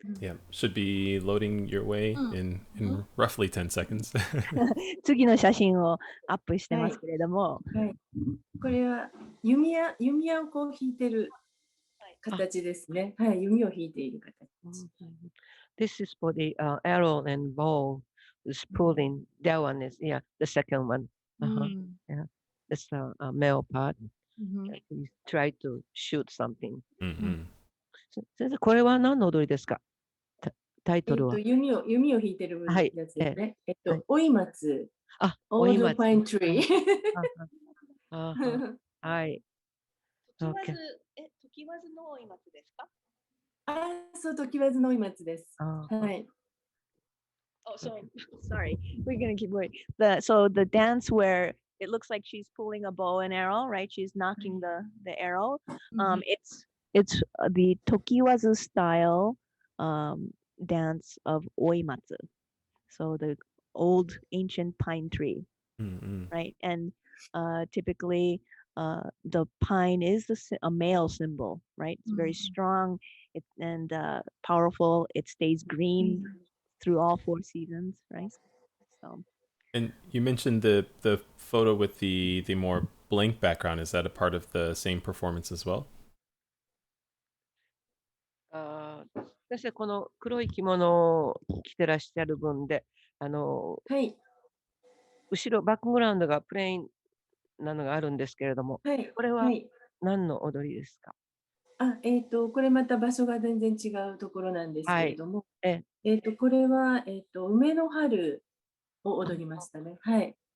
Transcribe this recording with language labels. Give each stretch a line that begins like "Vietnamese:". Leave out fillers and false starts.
English: Yeah, should be loading your way in roughly 10 seconds.
Japanese: 次の写真をアップしてますけれども、これは弓矢をこう引いてる形ですね。はい、弓を引いている形。
English: This is for the arrow and bow is pulling. That one is the second one. Yeah, that's the male part. He tried to shoot something.
Japanese: 先生、これは何の踊りですか？タイトルは。弓を引いてるやつですね。追い松。
English: オールドパイントリー。
Japanese: はい。時わずの追い松ですか？そう、時わずの追い松です。はい。
English: Oh, so sorry. We're gonna keep going. So the dance where it looks like she's pulling a bow and arrow, right? She's knocking the arrow. It's the tokiwazu style dance of oimatsu. So the old ancient pine tree, right? And typically the pine is a male symbol, right? It's very strong and powerful. It stays green through all 4 seasons, right? So. And you mentioned the photo with the more blank background. Is that a part of the same performance as well?
Japanese: 先生、この黒い着物を着てらっしゃる分で、後ろバックグラウンドがプレインなのがあるんですけれども、これは何の踊りですか？これまた場所が全然違うところなんですけれども、これは、梅の春を踊りましたね。はい。